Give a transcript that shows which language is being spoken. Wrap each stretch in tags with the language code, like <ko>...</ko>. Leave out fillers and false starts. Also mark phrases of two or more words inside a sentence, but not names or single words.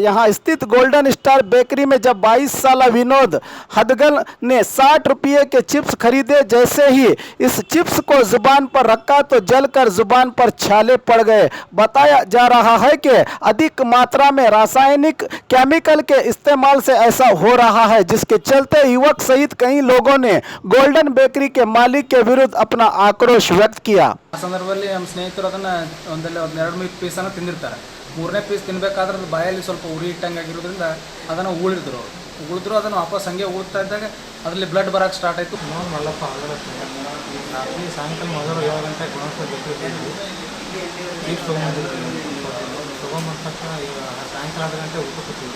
<hi>यहां स्थित गोल्डन स्टार बेकरी में जब 22 साल विनोद हदगल ने 60 रुपये के चिप्स खरीदे, जैसे ही इस चिप्स को जुबान पर रखा तो जलकर जुबान पर छाले पड़ गए। बताया जा रहा है कि अधिक मात्रा में रासायनिक केमिकल के इस्तेमाल से ऐसा हो रहा है, जिसके चलते युवक सहित कई लोगों ने गोल्डन बेकरी के मालिक के विरुद्ध अपना आक्रोश व्यक्त किया।</hi> <kn>ಸಂದರ್ಭದಲ್ಲಿ ನಮ್ಮ ಸ್ನೇಹಿತರು ಅದನ್ನು ಒಂದೆರಡು 3 ಪೀಸನ್ನು ತಿಂದಿರ್ತಾರೆ. 3ನೇ ಪೀಸ್ ತಿನ್ನಬೇಕಾದ್ರೆ ಅದು ಬಾಯಲ್ಲಿ ಸ್ವಲ್ಪ ಉರಿ ಇಟ್ಟಂಗಾಗಿರೋದ್ರಿಂದ ಅದನ್ನು ಉಳಿದ್ರು ಅದನ್ನು ವಾಪಸ್ ಹಂಗೆ ಉಳ್ತಾ ಇದ್ದಾಗ ಅದರಲ್ಲಿ ಬ್ಲಡ್ ಬರೋಕ್ಕೆ ಸ್ಟಾರ್ಟ್ ಆಯಿತು. ಮಲ್ಲಪ್ಪ ರಾತ್ರಿ ಸಾಯಂಕಾಲ ಮೊದಲು 7 ಗಂಟೆಗೆ ಚೀಪ್ ತೊಗೊಂಬಂದ ತಕ್ಷಣ ಈಗ ಸಾಯಂಕಾಲ 6 ಗಂಟೆ ಊಟ ಕೊಡ್ತೀವಿ.</kn>